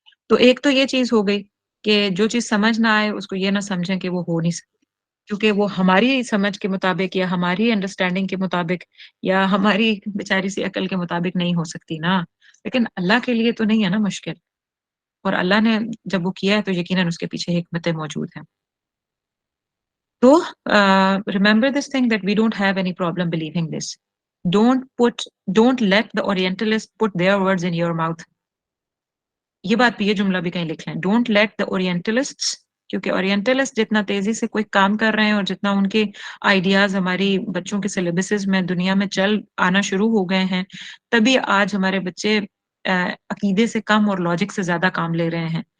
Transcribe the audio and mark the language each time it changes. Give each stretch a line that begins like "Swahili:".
Hindi: तो एक तो ये चीज हो गई कि जो चीज समझ ना आए उसको ये ना समझें कि वो हो नहीं सकती, क्योंकि वो हमारी समझ के मुताबिक या हमारी अंडरस्टैंडिंग के मुताबिक या हमारी बेचारी सी अकल के मुताबिक नहीं हो सकती ना। लेकिन अल्लाह के लिए तो नहीं है ना मुश्किल, और अल्लाह ने जब वो किया है तो यकीनन उसके पीछे हिकमतें मौजूद हैं।
English: तो remember this thing that we don't have any problem believing this. Don't put, don't let the Orientalist put their words in your mouth.
Hindi: ये बात भी, ये जुमला भी कहीं लिख लें,
English: don't let the orientalists,
Hindi: क्योंकि ओरिएंटलिस्ट जितना तेजी से कोई काम कर रहे हैं और जितना उनके आइडियाज हमारी बच्चों के सिलेबसेस में दुनिया में चल आना शुरू हो गए हैं, तभी आज हमारे बच्चे अकीदे से कम और लॉजिक से ज्यादा काम ले रहे हैं।